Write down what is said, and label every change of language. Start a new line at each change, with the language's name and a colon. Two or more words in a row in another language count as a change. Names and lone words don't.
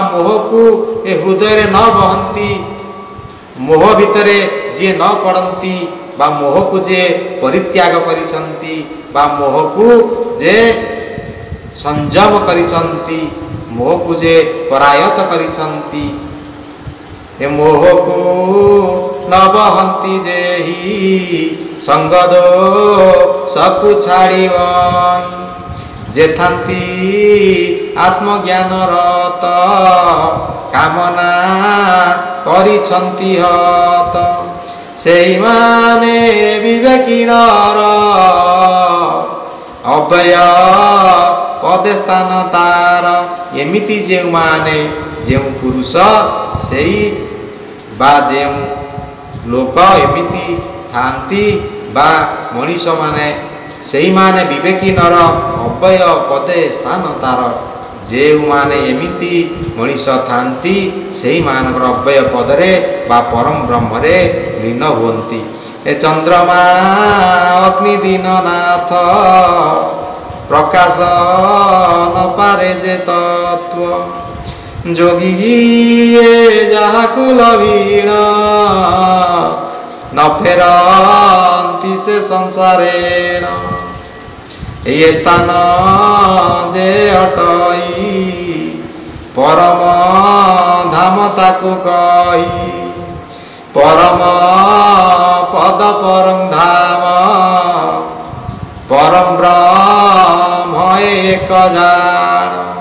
Odia: ମୋହ କୁ ଏ ହୃଦୟ ରେ ନ ବହନ୍ତି ମୋହ ଭିତରେ ଯେ ନ ପଡ଼ନ୍ତି ବା ମୋହ କୁ ଯେ ପରିତ୍ୟାଗ କରିସନ୍ତି ବା ମୋହ କୁ ଯେ ସଂଯମ କରିସନ୍ତି ମୋହ କୁ ଯେ ପରାୟତ କରିସନ୍ତି ଏ ମୋହ କୁ ନ ବହନ୍ତି ଯେହି ସଙ୍ଗଦୋଷ ସକୁ ଛାଡ଼ି ଯେ ଥାନ୍ତି ଆତ୍ମଜ୍ଞାନ ରତ କାମନା କରିଛନ୍ତି ହତ ସେଇ ମାନେ ବିବେକୀ ନର ଅବ୍ୟୟ ପଦେ ସ୍ଥାନ ତାର ଏମିତି ଯେଉଁ ମାନେ ଯେଉଁ ପୁରୁଷ ସେଇ ବା ଯେଉଁ ଲୋକ ଏମିତି ଥାନ୍ତି ବା ମଣିଷ ମାନେ ସେଇ ମାନେ ବିବେକୀ ନର ଅବ୍ୟୟ ପଦେ ସ୍ଥାନ ତାର ଯେଉଁମାନେ ଏମିତି ମଣିଷ ଥାନ୍ତି ସେଇମାନଙ୍କର ଅବ୍ୟୟ ପଦରେ ବା ପରମ ବ୍ରହ୍ମରେ ଲୀନ ହୁଅନ୍ତି। ଏ ଚନ୍ଦ୍ରମା ଅଗ୍ନି ଦୀନନାଥ ପ୍ରକାଶ ନ ପାରେ ଯେ ତତ୍ଵ ଯୋଗୀଏ ଯାହାକୁ ଲଭିଣ ନ ଫେରନ୍ତି ସେ ସଂସାରେଣ। ଏହି ସ୍ଥାନ ଯେ ଅଟଇ ପରମ ଧାମ ତାକୁ କହି ପରମ ପଦ ପରମ ଧାମ ପରମ ବ୍ରହ୍ମ ଏକ ଜାଣ।